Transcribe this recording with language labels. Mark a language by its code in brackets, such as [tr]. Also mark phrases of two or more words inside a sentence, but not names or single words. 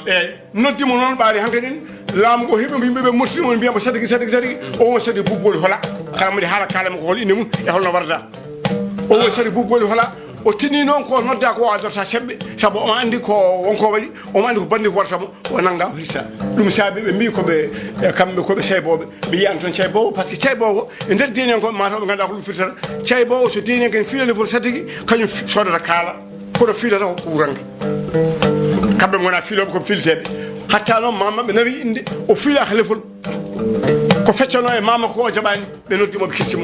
[ff] eyyi noddimo noon ɓaari hankkadin laamu ngo heɓi yimɓeɓe moftimo mbiyamo satigi o woni satigi bubboli hola kala mbiɗa haala kalama ko hol inde mum e holno warata o woni satigi bubboli hola o tini noon ko nodda ko adorta seɓɓe saabu omo andi ko wonko waɗi omo andi ko bandi ko wartamo o nanga o hirsa ɗum saabi ɓe mbi koɓe kamɓe koɓe ceyboɓe mi yiyani toon ceybowo par ce que ceybowo e nder deni en ko mataw ɓe ganduɗa ko ɗum firtata ceybowo so deni en ken fiilani foti satigi kañum sodata kaala kono fiilata ko wurange kamɓe gona fiiloɓe koɓe filteɓe hatta noon mamaɓe nawi inde o fiilaka lefol ko feccano e mama ko o jaɓani ɓe noddimoɓe kirtimo